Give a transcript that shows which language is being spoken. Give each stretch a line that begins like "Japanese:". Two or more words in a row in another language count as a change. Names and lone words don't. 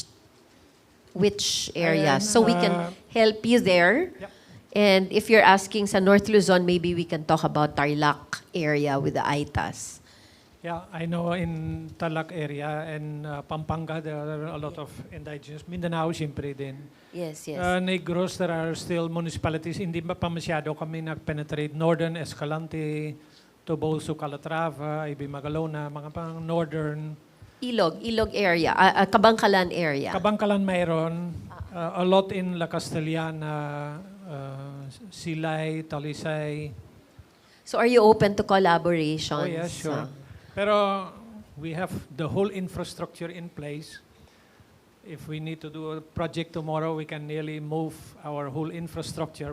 English: Which areas? So we can help you there. Yep. And if you're asking sa North Luzon, maybe we can talk about Tarlac area with the ITAS. Yeah, I know in Tarlac area and Pampanga, there are a lot of indigenous.
Filipino: Mindanao, siyempre din.
English: Yes, yes. Negros, there are still municipalities.
Filipino: Hindi pa masyado kami nag-penetrate. Northern Escalante, Tobolso, Calatrava, Ibi Magalona, mga pang northern. Ilog area, Kabangkalan area. Kabangkalan mayroon.
English: A lot in La Castellana, Silay, Talisay. So are you open to collaborations? Oh, yeah, sure. Pero we have the whole infrastructure in place. If we need to do a project tomorrow, we can nearly move our whole infrastructure.